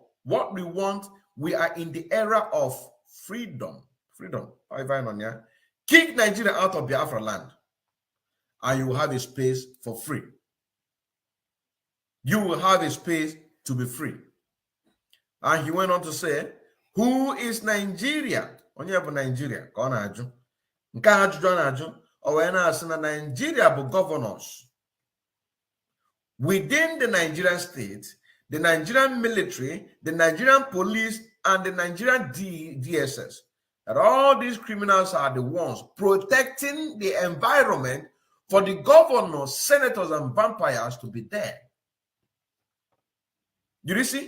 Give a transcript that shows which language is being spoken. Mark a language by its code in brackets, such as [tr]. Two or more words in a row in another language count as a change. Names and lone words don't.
[en] What we want, we are in the era of freedom. Freedom. Kick Nigeria out of Biafra land, and you will have a space for free. You will have a space to be free. And he went on to say, Who is Nigeria? [ig] Onye bụ Nigeria ka ọ na-ajụ. Nke a ajụjụ ọ na-ajụ, o wee na-asị na Nigeria bụ governors. [en] Within the Nigerian state, the Nigerian military, the Nigerian police, and the Nigerian DSS. That all these criminals are the ones protecting the environment for the governors, senators, and vampires to be there. Do you see?